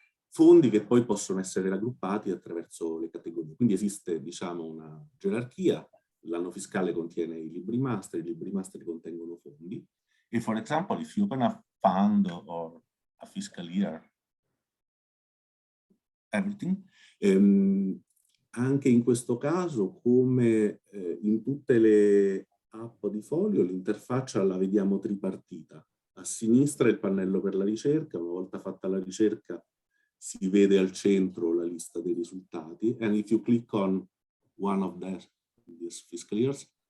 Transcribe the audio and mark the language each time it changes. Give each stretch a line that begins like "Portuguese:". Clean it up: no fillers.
Italian: Fondi che poi possono essere raggruppati attraverso le categorie. Quindi esiste, diciamo, una gerarchia. L'anno fiscale contiene i libri mastri contengono fondi.
English: If, for example, if you open a fund or a fiscal year, everything.
Italian: Anche in questo caso, come in tutte le app di Folio, l'interfaccia la vediamo tripartita. A sinistra il pannello per la ricerca. Una volta fatta la ricerca si vede al centro la lista dei risultati.
English: And if you click on one of these fiscal years,